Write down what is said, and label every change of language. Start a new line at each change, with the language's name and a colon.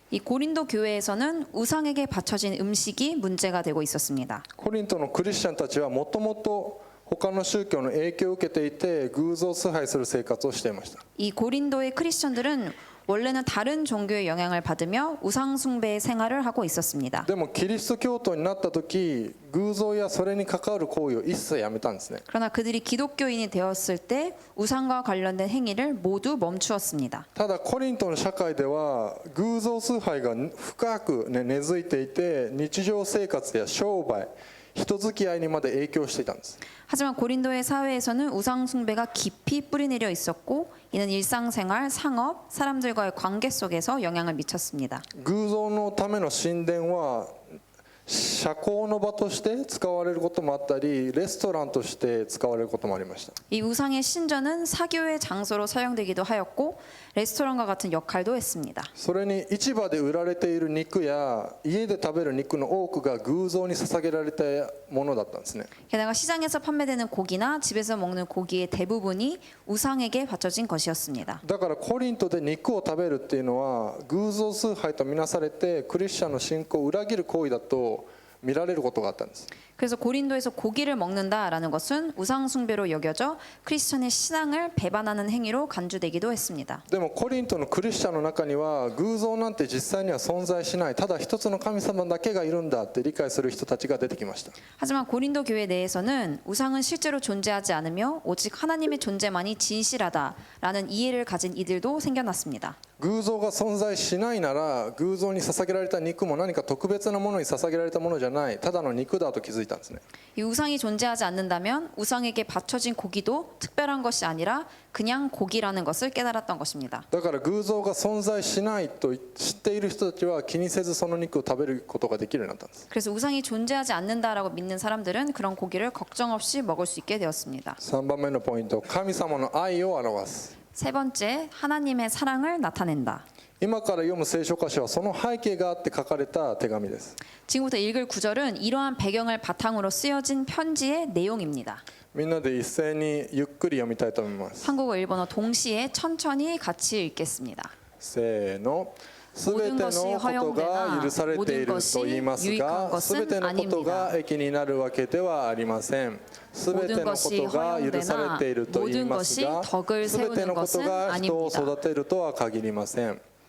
Korean: 이 고린도 교회에서는 우상에게 바쳐진 음식이 문제가 되고 있었습니다.
Japanese: コリントのクリスチャンたちはもともと他の宗教の影響を受けていて偶像崇拝する生活をしていました。
Korean: 이 고린도의 크리스천들은 원래는 다른 종교의 영향을 받으며 우상 숭배의 생활을 하고 있었습니다.
Japanese: でもキリスト教徒になった時、偶像やそれに関わる行為を一切やめたんですね。
Korean: 그러나 그들이 기독교인이 되었을 때 우상과 관련된 행위를 모두 멈추었습니다.
Japanese: ただコリントの社会では偶像崇拝が深く、根付いていて、日常生活や商売、人付き合いにまで影響していたんです。
Korean: 하지만 고린도의 사회에서는 우상 숭배가 깊이 뿌리내려 있었고 이는 일상생활, 상업, 사람들과의 관계 속에서 영향을 미쳤습니다.
Japanese: 偶像のための神殿は社交の場として使われることもあったり、レストランとして使われることもありました。
Korean: 이 우상의 신전은 사교의 장소로 사용되기도 하였고 레스토랑과 같은 역할도 했습니다.
Japanese: それに市場で売られている肉や家で食べる肉の多くが偶像に捧げられたものだったんですね。
Korean: 게다가 시장에서 판매되는 고기나 집에서 먹는 고기의 대부분이 우상에게 바쳐진 것이었습니다.
Japanese: だからコリントで肉を食べるっていうのは偶像崇拝とみなされて、クリスチャンの信仰を裏切る行為だと見られることがあったんです。
Korean: 그래서 고린도에서 고기를 먹는다라는 것은 우상 숭배로 여겨져 크리스천의 신앙을 배반하는 행위로 간주되기도 했습니다.
Japanese: でもコリントのクリスチャンの中には偶像なんて実際には存在しない、ただ一つの神様だけがいるんだって理解する人たちが出てきました。
Korean: 하지만 고린도 교회 내에서는 우상은 실제로 존재하지 않으며 오직 하나님의 존재만이 진실하다라는 이해를 가진 이들도 생겨났습니다.
Japanese: 偶像が存在しないなら偶像に捧げられた肉も何か特別なものに捧げられたものじゃない、ただの肉だと気づいたんですね。
Korean: 이 우상이 존재하지 않는다면 우상에게 바쳐진 고기도 특별한 것이 아니라 그냥 고기라는 것을 깨달았던 것입니다.
Japanese: だから偶像が存在しないと知っている人たちは気にせずその肉を食べることができるようになったんです。
Korean: 그래서 우상이 존재하지 않는다라고 믿는 사람들은 그런 고기를 걱정 없이 먹을 수 있게 되었습니다.
Japanese: 3番目のポイント、神様の愛を表す。
Korean: 세 번째, 하나님의 사랑을 나타낸다.
Japanese: 今から読む聖書箇所はその背景があって書かれた手紙です。
Korean: 지금부터 읽을 구절은 이러한 배경을 바탕으로 쓰여진 편지의 내용입니다.
Japanese: みんなで一斉にゆっくり読みたいと思います。
Korean: 한국어, 일본어 동시에 천천히 같이 읽겠습니다.
Japanese: せーの。すべてのことが許されていると言いますが、すべてのことが益になるわけではありません。すべてのことが許されていると言いますが、すべてのことが人を育てるとは限りません。